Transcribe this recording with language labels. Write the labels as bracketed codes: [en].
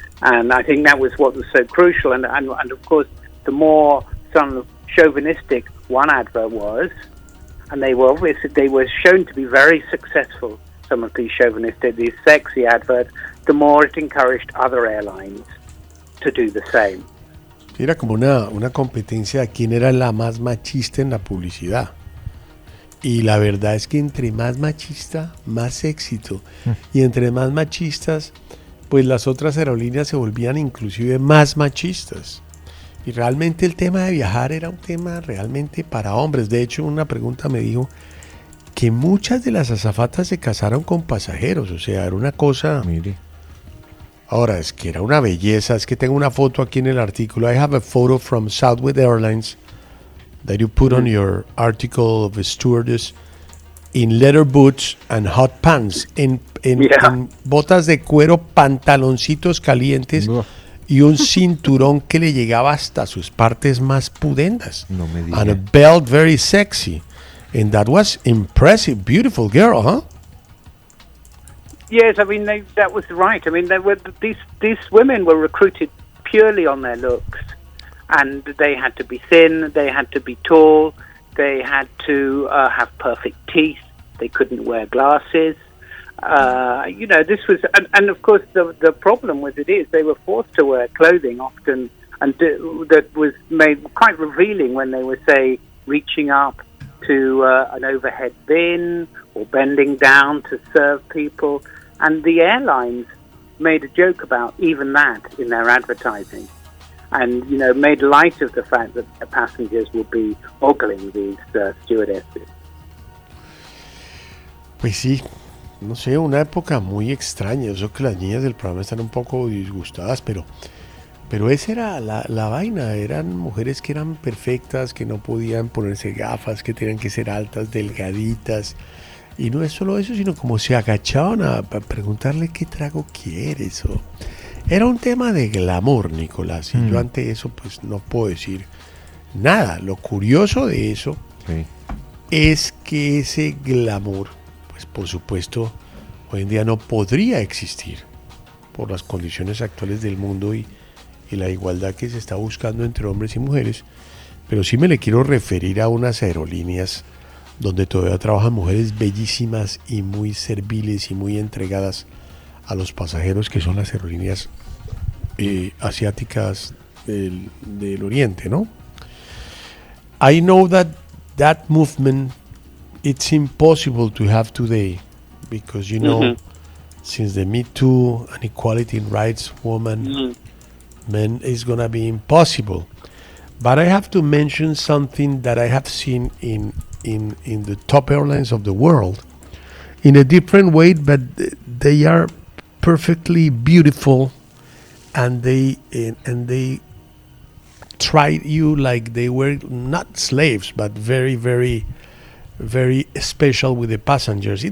[en] And I think that was what was so crucial. And of course, the more some chauvinistic one advert was, and they were shown to be very successful, some of these chauvinistic, these sexy adverts, the more it encouraged other airlines to do the same. [es] Era como una competencia de quién era la más machista en la publicidad. Y la verdad es que entre más machista, más éxito. Y entre más machistas, pues las otras aerolíneas se volvían inclusive más machistas. Y realmente el tema de viajar era un tema realmente para hombres. De hecho, una pregunta me dijo que muchas de las azafatas se casaron con pasajeros. O sea, era una cosa... Mire. Ahora, es que era una belleza. Es que tengo una foto aquí en el artículo. [en] I have a photo from Southwest Airlines that you put on your article of a stewardess in leather boots and hot pants. [es] En botas de cuero, pantaloncitos calientes... y un cinturón que le llegaba hasta sus partes más pudendas. No me digas. [en] And a belt very sexy. And that was impressive. Beautiful girl, huh? Yes, I mean, that was right. I mean, these women were recruited purely on their looks. And they had to be thin. They had to be tall. They had to have perfect teeth. They couldn't wear glasses. You know, this was, and of course, the problem with it is they were forced to wear clothing often, and that was made quite revealing when they were, say, reaching up to an overhead bin or bending down to serve people. And the airlines made a joke about even that in their advertising, and, you know, made light of the fact that the passengers would be ogling these stewardesses. We see. [es] No sé, una época muy extraña. Yo creo que las niñas del programa están un poco disgustadas, pero Pero esa era la vaina, eran mujeres que eran perfectas, que no podían ponerse gafas, que tenían que ser altas, delgaditas. Y no es solo eso, sino como se agachaban a preguntarle qué trago quieres. O... Era un tema de glamour, Nicolás. Y yo ante eso pues no puedo decir nada. Lo curioso de eso es que ese glamour, pues por supuesto, hoy en día no podría existir por las condiciones actuales del mundo y la igualdad que se está buscando entre hombres y mujeres. Pero sí me le quiero referir a unas aerolíneas donde todavía trabajan mujeres bellísimas y muy serviles y muy entregadas a los pasajeros, que son las aerolíneas asiáticas del Oriente, ¿no? [en] I know that movement, it's impossible to have today, because you know, since the Me Too and equality in rights, woman, men, is gonna be impossible. But I have to mention something that I have seen in the top airlines of the world, in a different way, but they are perfectly beautiful, and they tried you like they were not slaves, but very, very, very special with the passengers.